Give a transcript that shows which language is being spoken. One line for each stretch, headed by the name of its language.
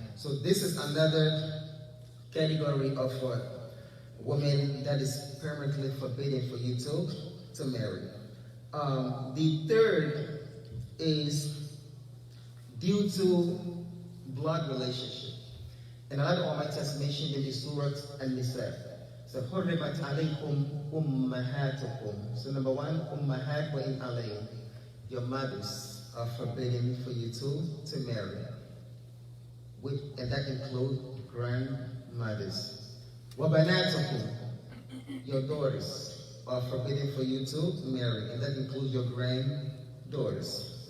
English: So this is another category of a woman that is permanently forbidden for you to marry. The third is due to blood relationship. And Allah Almighty has mentioned in the Surah An-Nisa.
Arabic: So, حُرِّمَتْ عَلَيْكُمْ أُمَّهَاتُكُمْ.
English: So number one,
Arabic: ummahat wa in alayhim.
English: Your mothers are forbidden for you to marry. And that includes grandmothers.
Arabic: وَبَنَاتُكُمْ.
English: Your daughters are forbidden for you to marry. And that includes your granddaughters.